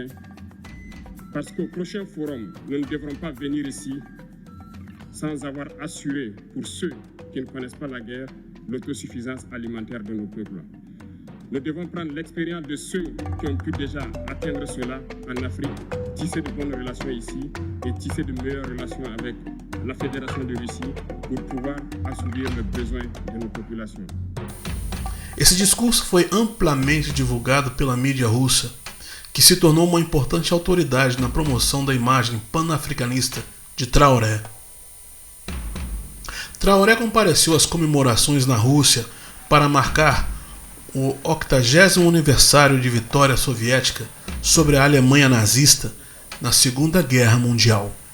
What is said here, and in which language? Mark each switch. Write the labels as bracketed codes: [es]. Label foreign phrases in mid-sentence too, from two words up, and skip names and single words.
[fr] Parce qu'au prochain forum, nous ne devrons pas venir ici sans avoir assuré, pour ceux qui ne connaissent pas la guerre, l'autosuffisance alimentaire de nos peuples. Nous devons prendre l'expérience de ceux qui ont pu déjà atteindre cela en Afrique, tisser de bonnes relations ici et tisser de meilleures relations avec la Fédération de Russie pour pouvoir assouvir les besoins de nos populations. [pt] Esse discurso foi amplamente divulgado pela mídia russa, que se tornou uma importante autoridade na promoção da imagem pan-africanista de Traoré. Traoré compareceu às comemorações na Rússia para marcar o 80º aniversário de vitória soviética sobre a Alemanha nazista na Segunda Guerra Mundial.